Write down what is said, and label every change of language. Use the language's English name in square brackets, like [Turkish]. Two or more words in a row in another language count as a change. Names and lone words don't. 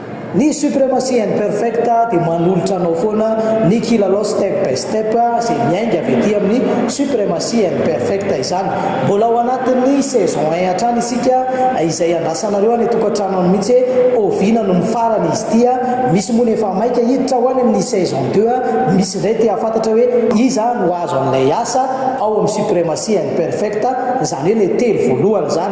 [Malagasy] Ny suprématie imperfecta dia manolotra anao foana ny kilalao [English] step by step [Malagasy] izay miainga avy ety amin'ny suprématie imperfecta izany. Mbola ao anatin'ny saison 1 hatrany isika izay andrasanareo any tokantrano mihitsy oviana no mifarana izy tia. Misy moa efa maika hiditra ho any amin'ny saison 2 misy iray tia fantatra hoe iza no azo an'ilay asa ao amin'ny suprématie imperfecta, izany hoe ilay telo voalohany zany.